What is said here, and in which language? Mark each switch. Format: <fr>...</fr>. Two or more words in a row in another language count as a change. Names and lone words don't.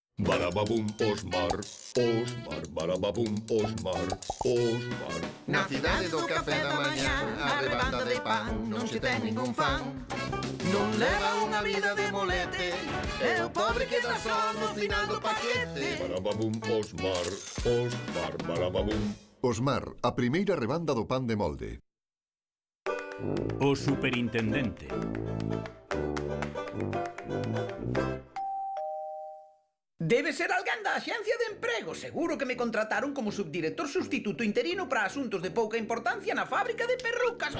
<gl>Barababum, Osmar, Osmar, barababum, Osmar, Osmar. Na cidade do café da mañá, a rebanda de pan non se ten ningún fan. Non leva unha vida de molete, e o pobre queda só no final do paquete. Barababum, Osmar, Osmar, barababum. Osmar, a primeira rebanda do pan de molde. O superintendente. Debe ser alguén da Axencia de Emprego. Seguro que me contrataron como subdirector sustituto interino para asuntos de pouca importancia na fábrica de perrucas.</gl>